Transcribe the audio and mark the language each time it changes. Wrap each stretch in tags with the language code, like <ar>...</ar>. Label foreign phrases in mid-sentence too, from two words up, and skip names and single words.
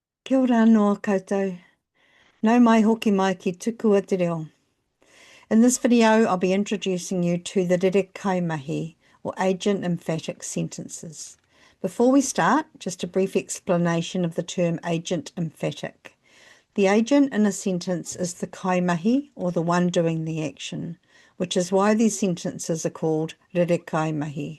<mi>Kia ora noa koutou. Nau mai hoki mai ki tuku a te reo.</mi> <en>In this video, I'll be introducing you to the Rerekaimahi, or agent emphatic sentences. Before we start, just a brief explanation of the term agent emphatic. The agent in a sentence is the kaimahi, or the one doing the action, which is why these sentences are called Rerekaimahi.</en>